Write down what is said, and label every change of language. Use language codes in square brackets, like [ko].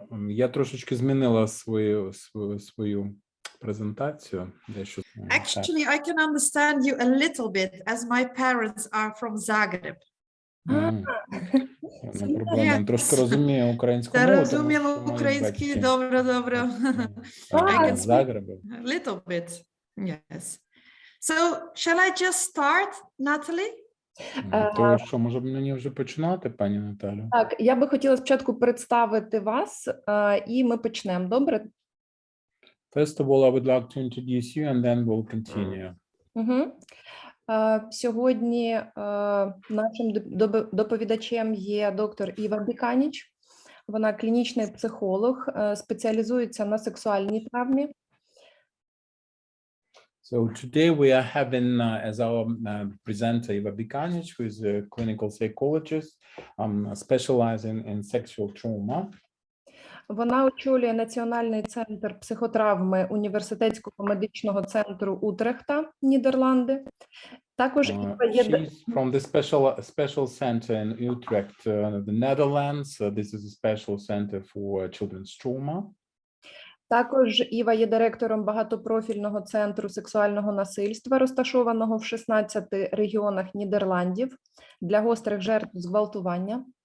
[uk] Я трошечки змінила свою презентацію. [en] Actually, I can understand you a little bit as my parents are from Zagreb. [uk] Не проблема, трошки розумію українську мову. Розумію українську, добре. [en] I can speak a little bit, yes. So, shall I just start, Natalie? [uk] То що, може мені вже починати, пані Наталю? Так, я би хотіла спочатку представити вас, і ми почнемо, добре? [en] First of all, I would like to introduce you, and then we'll continue. [uk] Сьогодні нашим доповідачем є доктор Іва Біканіч. Вона клінічний психолог, спеціалізується на сексуальній травмі. [en] So today we are having as our presenter Iva Bicanic, who is a clinical psychologist specializing in sexual trauma. [uk] Вона очолює Національний центр психотравми Університетського медичного центру Утрехта, Нідерланди. Також [en] She's from the special center in Utrecht, the Netherlands. This is a special center for children's trauma. [uk] Також Іва є директором багатопрофільного центру сексуального насильства, розташованого в 16 регіонах Нідерландів для гострих жертв зґвалтування.